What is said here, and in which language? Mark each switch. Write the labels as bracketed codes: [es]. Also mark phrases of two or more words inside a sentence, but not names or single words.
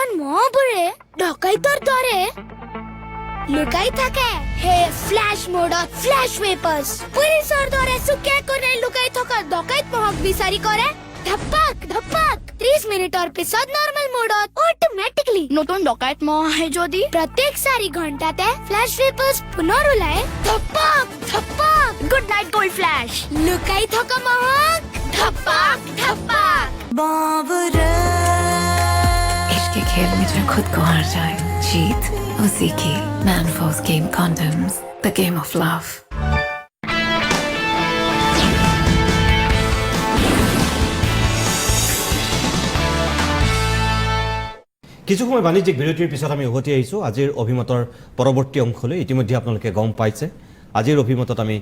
[as] মহবোৰে ডকাইতৰ দৰে লুকাই থাকে হে [en] flash mode flash vapers [as] পুলিচৰ দৰে চুকে কোণে লুকাই থকা ডকাইত মহক বিচাৰি কৰে ধপাক ধপাক 30 মিনিটৰ পিছত [en] normal mode automatically [as] নতুন ডকাইত মহ আহে যদি প্ৰত্যেক 4 ঘণ্টাতে [en] flash vapers [as] পুনৰ ওলায় ধপাক ধপাক গুড নাইট গোল্ড ফ্ল্যাশ লুকাই থকা মহক ধপাক ধপাক বাবরে [hi] इश्क के खेल में जो खुद को हार जाए जीत उसी की [en] Manforce game condoms the game of love [as] কিছু সময় বাণিজ্যিক বিৰতিৰ পিছত আমি উভতি আহিছোঁ আজিৰ অভিমতৰ পৰৱৰ্তী অংশলৈ ইতিমধ্যে আপোনালোকে গম পাইছে আজিৰ অভিমতত আমি